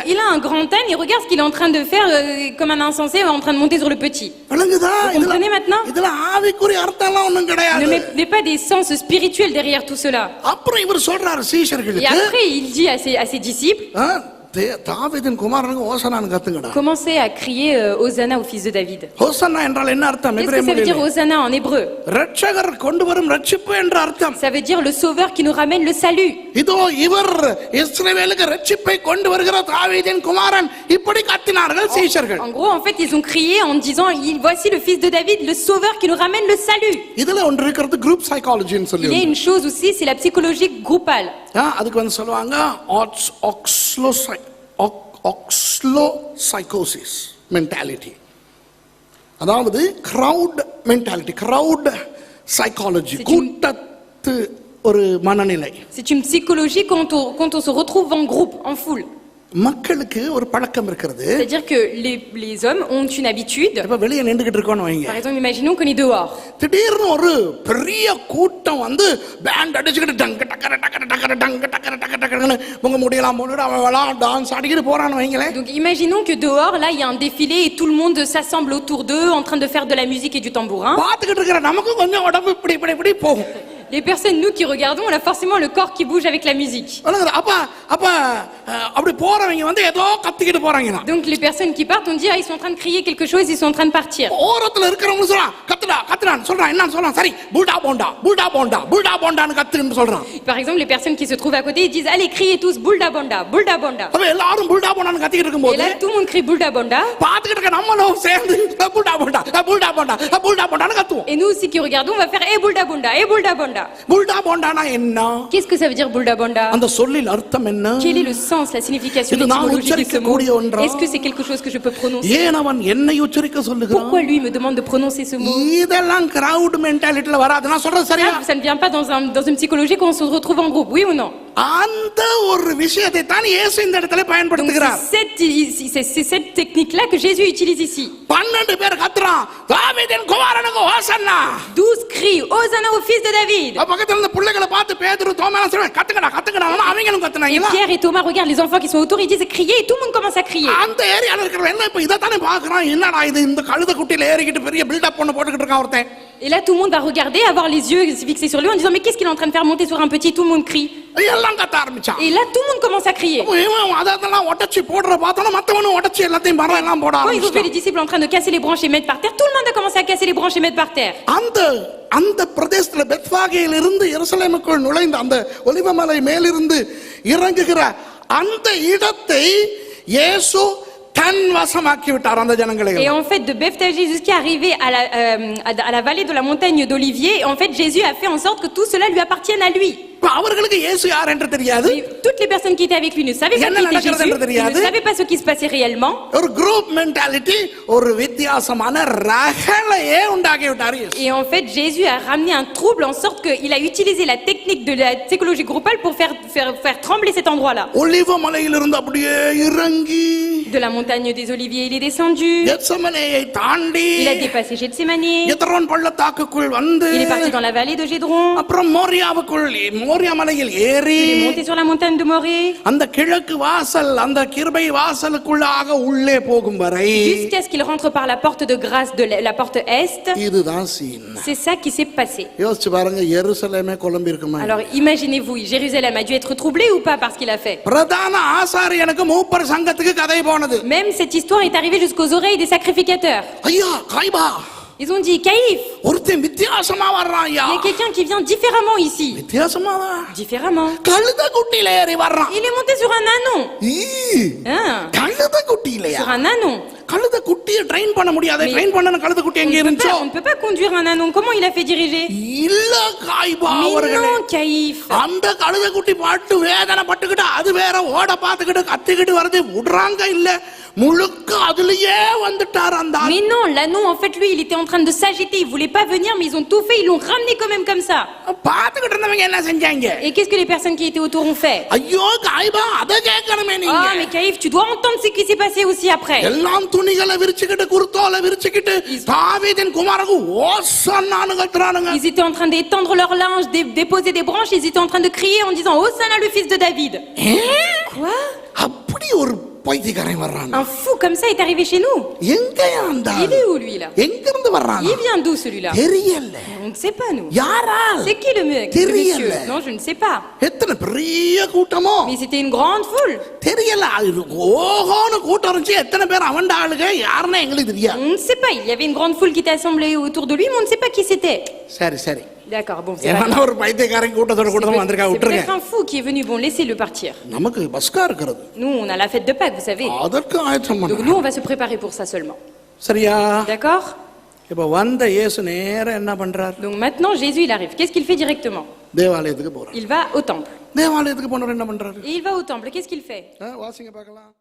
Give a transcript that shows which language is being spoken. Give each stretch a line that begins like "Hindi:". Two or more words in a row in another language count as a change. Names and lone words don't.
French: Il a un grand âne, il regarde ce qu'il est en train de faire comme un insensé en train de monter sur le petit.
Tamil: விளங்குதா?
French: Vous comprenez maintenant?
Tamil: இதுல ஆவிக்குரிய அர்த்தம்லாம் ஒண்ணும் கிடையாது.
French: Ne met pas des sens spirituels derrière tout cela.
Tamil: அப்புறம் இவர் சொல்றாரு
French: Et
Tamil: சீஷர்களுக்கு.
French: après il dit à ses disciples,
Tamil: தாவீதின் குமாரனுக்கு ஓசனான்னு கத்துங்கடா.
French: Commencez à crier Hosanna au fils de David.
Tamil: ஓசன்னா என்றால் என்ன அர்த்தம்?
French: Qu'est-ce que ça veut dire Hosanna en hébreu?
Tamil: ரட்சகர் கொண்டு வரும் ரட்சிப்பு என்ற அர்த்தம்.
French: Ça veut dire le sauveur qui nous ramène le salut.
Tamil: இதோ இவர் இஸ்ரவேலுக்கு ரட்சிப்பை கொண்டு வருகிற தாவீதின் குமாரன், இப்படி கத்தினார்கள் சீஷர்கள்.
French: En gros, en fait, ils ont crié en disant voici le fils de David, le sauveur qui nous ramène le salut.
Tamil: இதுல ஒன்று இருக்கிறது
English: group psychologyன்னு
Tamil: சொல்லி.
French: Il y a une chose aussi, c'est la psychologie groupale.
Tamil: அதுக்கு வந்து சொல்லுவாங்க
English: ochlopsychosis mentality.
Tamil: அதாவது
English: crowd mentality, crowd psychology,
Tamil: கூட்டத்து ஒரு மனநிலை.
French: C'est une psychologie quand on se retrouve en groupe, en foule.
Tamil: மக்களுக்கு ஒரு பழக்கம் இருக்கிறது.
French: C'est-à-dire que les hommes ont une habitude.
Tamil: இப்ப வெளியே நின்னுகிட்டு இருக்கோம்னு வைங்க.
French: Par exemple, imaginons qu'on est dehors.
Tamil: திடீர்னு ஒரு பெரிய கூட்டம் வந்து பேண்ட் அடிச்சுக்கிட்டு டங்க டக்கர டக்கர டக்கர டங்க டக்கர டக்கர டக்கரன்னு உங்க முடியலாம் போட்டுட்டு அவன் டான்ஸ் ஆடிக்கிட்டு போறான்னு வைங்களேன்.
French: Donc imaginons que dehors, là, il y a un défilé et tout le monde s'assemble autour d'eux en train de faire de la musique et du tambourin.
Tamil: பாத்துக்கிட்டு இருக்கிற நமக்கு கொஞ்சம் உடம்பு இப்படி இப்படி இப்படி போகும்.
French: Les personnes, nous qui regardons, on a forcément le corps qui bouge avec la musique.
Tamil: அப்படி போறவங்க வந்து ஏதோ கத்திக்கிட்டு போறாங்க.
French: Donc les personnes qui partent, on dit ils sont en train de crier quelque chose, ils sont en train de partir.
Tamil: ஓரத்துல இருக்கிறவங்க சொல்றான் கத்துடா கத்துடான்னு சொல்றான். என்ன சொல்றான்? சரி புல்டா போண்டா புல்டா போண்டா புல்டா போண்டான்னு கத்துன்னு சொல்றான்.
French: Par exemple, les personnes qui se trouvent à côté, ils disent allez criez tous bulda bonda, bulda bonda.
Tamil: அப்ப எல்லாரும் புல்டா போண்டான்னு கத்திக்கிட்டு இருக்கும்போது
French: Et là tout le monde crie bulda bonda.
Tamil: பாத்துக்கிட்டு இருக்க நம்மளும் சேர்ந்து புல்டா போண்டா புல்டா போண்டா புல்டா போண்டான்னு கத்துவோம்.
French: Et nous aussi qui regardons, on va faire bulda bonda, bulda bonda.
Tamil: புல்டா போண்டானா என்ன?
French: Qu'est-ce que ça veut dire bulda bonda?
Tamil: அந்த சொல்லின் அர்த்தம் என்ன?
French: Quel est le sens, la signification étymologique de ce mot? Est-ce que c'est quelque chose que je peux prononcer?
Tamil: ஏன் அவன் என்னை உச்சரிக்க சொல்லுகிறான்?
French: Pourquoi lui me demande de prononcer ce mot?
Tamil: இதெல்லாம்
English: crowd mentalityல
Tamil: வராது. நான் சொல்றது சரியா?
French: Ça ne vient pas dans une psychologie quand on se retrouve en groupe, oui ou non?
Tamil: அந்த ஒரு விஷயத்தை தான் இயேசு இந்த இடத்துல பயன்படுத்துகிறார்.
French: C'est cette technique-là que Jésus utilise ici.
Tamil: 12 பேர் கத்துறான் தாவீதின் குமாரனுக்கு ஹோசன்னா.
French: 12 crient Hosanna au fils de David.
Tamil: பக்கத்துல இருந்த பிள்ளைகளை பார்த்து பேதுரு தோமாஸ் சொல்றாங்க கத்துங்கடா கத்துங்கடா. அவங்களும் கத்துனாங்க.
French: Pierre et Thomas regardent les enfants qui sont autour, ils disent crier et tout le monde commence à crier.
Tamil: அந்த ஏரியால இருக்கிற என்ன இப்ப இத தானே பாக்குறான். என்னடா இது இந்த கழுதை குட்டில ஏறிக்கிட்டு பெரிய
English: build up
Tamil: பண்ண போட்டுக்கிட்டு இருக்கான் ஒருத்தன்.
French: Et là tout le monde va regarder, avoir les yeux fixés sur lui en disant mais qu'est-ce qu'il est en train de faire monter sur un petit? Tout le monde crie.
Tamil: எல்லாம் கத்த ஆரம்பிச்சான்.
French: Et là tout le monde commence à crier.
Tamil: அதெல்லாம் ஒட்டச்சி போடுற பார்த்தோம் மத்தவனும் ஒட்டச்சி எல்லாத்தையும் மரம் எல்லாம் போட
French: Quand ils ont vu les
Tamil: ஆரம்பிச்சான்.
French: disciples en train de casser les branches et mettre par terre, tout le monde a commencé à casser les branches et mettre par terre.
Tamil: அந்த பிரதேசத்துல பெத்பாகேயில் இருந்து எருசலேமுக்குள் நுழைந்த அந்த ஒலிவமலை மேலிருந்து இறங்குகிற அந்த இடத்தை இயேசு தன் வசமாக்கி விட்டார் அந்த ஜனங்களை.
French: Et en fait de Bethphagée jusqu'à arriver à la vallée de la montagne d'Olivier, en fait Jésus a fait en sorte que tout cela lui appartienne à lui.
Tamil: அவர்களுக்கு இயேசு யார் என்று தெரியாது.
French: Toutes les personnes qui étaient avec lui ne savaient pas qui était Jésus, ils ne savaient pas ce qui se passait réellement.
Tamil: ஒரு
English: group mentality
Tamil: ஒரு வித்தியாசமான ரகளையே உண்டாக்கி விட்டார்.
French: Et en fait Jésus a ramené un trouble en sorte qu'il a utilisé la technique de la psychologie groupale pour faire trembler cet endroit-là.
Tamil: ஒலிவமலையிலிருந்து அப்படியே இறங்கி
French: de la montagne des Oliviers il est descendu.
Tamil: கெத்செமனேயை தாண்டி
French: il a dépassé Gethsémané.
Tamil: எத்ரோன் பள்ளத்தாக்குக்குள் வந்து
French: il est parti dans la vallée de Gédron.
Tamil: அப்புறம் மோரியாவுக்குள் மோரியா மலையில் ஏறி
French: il est monté sur la montagne de Morée.
Tamil: அந்த கிழக்கு வாசல் அந்த கிருபை வாசலுக்குள்ளாக உள்ளே போகும் வரை
French: jusqu'à ce qu'il rentre par la porte de grâce de la porte est.
Tamil: இதுதான் சீன்.
French: c'est ça qui s'est passé.
Tamil: யோசிச்சு பாருங்க எருசலேமே குழம்பி இருக்குமா?
French: alors imaginez-vous, Jérusalem a dû être troublé ou pas par ce qu'il a fait?
Tamil: பிரதான ஆசாரியனுக்கு மூப்பர் சங்கத்துக்கு கதை போனது.
French: même cette histoire est arrivée jusqu'aux oreilles des sacrificateurs.
Tamil: ஐயா காய்பா
French: ils ont dit Caïphe,
Tamil: ஒருத்தன் வித்தியாசமா வர்றான் ஐயா.
French: il y a quelqu'un qui vient différemment ici.
Tamil: வித்தியாசமா
French: différemment.
Tamil: கழுதை குட்டில ஏறி வர்றான்.
French: il est monté sur un ânon.
Tamil: கழுதை குட்டிலையா?
French: sur un ânon.
Tamil: கழுதை குட்டியை ட்ரெயின் பண்ண முடியாது. ட்ரெயின் பண்ணன கழுதை குட்டி எங்க இருந்துச்சோ?
French: on ne peut pas conduire un ânon. comment il a fait diriger?
Tamil: இல்ல காய்பா அவர்களே.
French: non Caïphe.
Tamil: அந்த கழுதை குட்டி பாட்டு வேதனை பட்டுக்கிட்டு அது வேற ஓட பாத்துக்கிட்டு கத்திக்கிட்டு வருது விடுறாங்க இல்ல முழுக்க அதுலயே வந்துட்டார் அந்த.
French: mais non, l'ânon en fait lui il était en train de s'agiter, il voulait pas venir mais ils ont tout fait, ils l'ont ramené quand même comme ça.
Tamil: பாத்துக்கிட்டு இருந்தவங்க என்ன செஞ்சாங்க?
French: et qu'est-ce que les personnes qui étaient autour ont fait?
Tamil: ஐயோ காய்பா அத கேட்கணுமே நீங்க.
French: ah mais Caïphe, tu dois entendre ce qui s'est passé aussi après.
Tamil: எல்லாம் துணிகளை விரிச்சிக்கிட்டு குர்தோலை விரிச்சிக்கிட்டு தாவீதின் குமாரனுக்கு ஹோசன்னான்னு கத்துறானுங்க.
French: ils étaient en train d'étendre leur linge, déposer des branches, ils étaient en train de crier en disant Hosanna le fils de David. Eh? quoi?
Tamil: அப்படி ஒரு பைத்தியக்காரன் வர்றான்.
French: Un fou comme ça est arrivé chez nous.
Tamil: எங்கயா அந்த
French: Il est où lui là?
Tamil: எங்க இருந்து வர்றான்?
French: Il vient d'où celui-là?
Tamil: தெரியல.
French: On ne sait pas nous.
Tamil: யாரால்?
French: C'est qui le monsieur?
Tamil: தெரியல.
French: Non, je ne sais pas.
Tamil: எத்தனை பெரிய கூட்டமோ
French: Mais c'était une grande foule.
Tamil: தெரியல. ஓஹோன்னு கூட்டம் இருந்துச்சு. எத்தனை பேர் அவன் ஆளுங்க யாருன்னு எங்களுக்கு தெரியாது.
French: On ne sait pas. Il y avait une grande foule qui était assemblée autour de lui, mais on ne sait pas qui c'était.
Tamil: சரி சரி.
French: D'accord, bon, c'est
Tamil: ஏன்னா ஒரு பைத்தியக்காரன் கூட்டத்தோட கூட்டமா வந்திருக்கா விட்டுருங்க.
French: peut-être un fou qui est venu. Bon, laissez-le partir.
Tamil: நமக்கு பஸ்கா இருக்கிறது.
French: Nous, on a la fête de Pâques, vous savez.
Tamil: அதற்கு ஆயத்தம்
French: Donc
Tamil: பண்ணணும்.
French: nous, on va se préparer pour ça seulement.
Tamil: சரியா?
French: D'accord?
Tamil: இப்ப வந்த இயேசு நேரா என்ன பண்றார்?
French: Donc maintenant, Jésus, il arrive. Qu'est-ce qu'il fait directement?
Tamil: தேவாலயத்துக்கு போறார்.
French: Il va au temple.
Tamil: தேவாலயத்துக்கு போனவர் என்ன பண்றாரு?
French: Et il va au temple. Qu'est-ce qu'il fait?
Tamil: வாசிங்க பார்க்கலாம்.